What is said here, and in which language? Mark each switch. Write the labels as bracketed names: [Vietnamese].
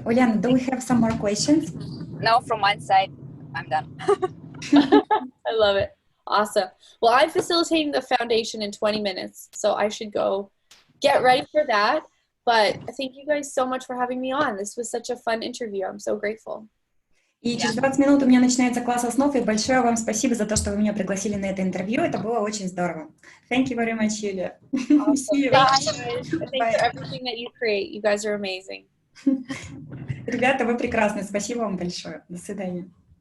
[English] Uliana, do we have some more questions? No, from my side, I'm done. I love it. Awesome. Well, I'm facilitating the foundation in 20 minutes, so I should go get ready for that. But thank you guys so much for having me on. This was such a fun interview. I'm so grateful. [Russian] И через 20 минут у меня начинается класс основ, и большое вам спасибо за то, что вы меня пригласили на это интервью. Это было очень здорово. [English] Thank you very much, Юлия. Awesome. See you. Thank you guys. Thanks for everything that you create. You guys are amazing. [Russian] Ребята, вы прекрасны. Спасибо вам большое. До свидания.